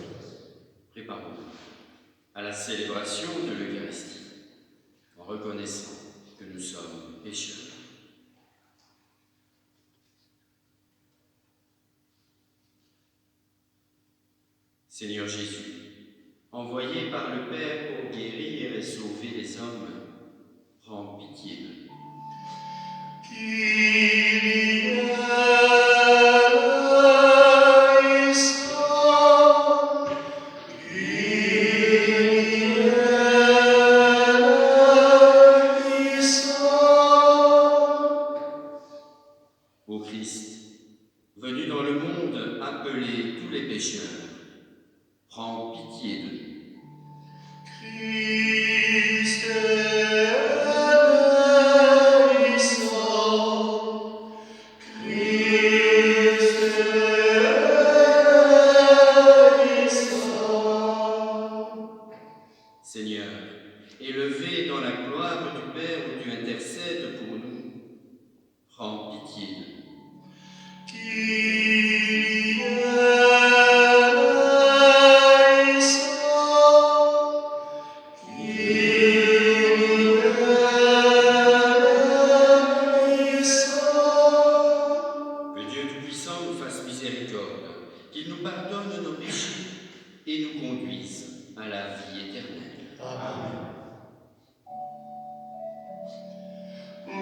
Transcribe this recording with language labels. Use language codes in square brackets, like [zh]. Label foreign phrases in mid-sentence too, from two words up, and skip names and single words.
[fr] Préparons-nous à la célébration de l'Eucharistie en reconnaissant que nous sommes pécheurs. Seigneur Jésus, envoyé par le Père pour guérir et sauver les hommes, prends pitié de nous. [el] Kyrie eleison, Kyrie eleison. [fr] Ô Christ, venu dans le monde appeler tous les pécheurs, prends pitié de nous. [el] Christ eleison, Christ eleison. [fr] Seigneur, élevé dans la gloire du Père où tu intercèdes pour nous, prends pitié de nous. [el] Kyrie eleison, Kyrie eleison. [fr] Que Dieu Tout-Puissant nous fasse miséricorde, qu'il nous pardonne nos péchés et nous conduise à la vie éternelle. Amen.